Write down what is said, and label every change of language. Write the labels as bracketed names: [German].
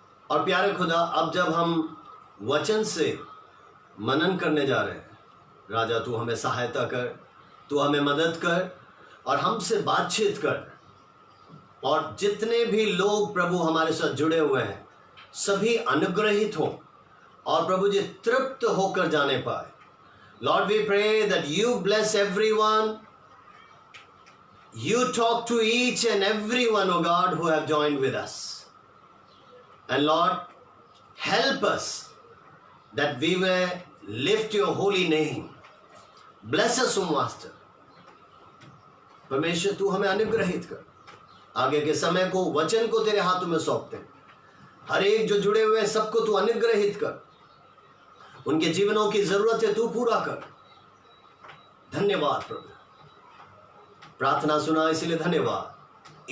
[Hindi] और प्यारे खुदा, अब जब हम वचन से मनन करने जा रहे हैं, राजा तू हमें सहायता कर, तू हमें मदद कर और हमसे बातचीत कर। और जितने भी लोग प्रभु हमारे साथ जुड़े हुए हैं सभी अनुग्रहित हों और प्रभु जी तृप्त होकर जाने पाए। [English] Lord, we pray that you bless everyone, you talk to each and everyone, oh God, who have joined with us. And Lord, help us that we may lift your holy name. Bless us, O Master. [Hindi] परमेश्वर तू हमें अनुग्रहित कर। आगे के समय को, वचन को तेरे हाथों में सौंपते हैं। हर एक जो जुड़े हुए हैं सबको तू अनुग्रहित कर, उनके जीवनों की जरूरतें तू पूरा कर। धन्यवाद प्रभु, प्रार्थना सुना इसलिए धन्यवाद।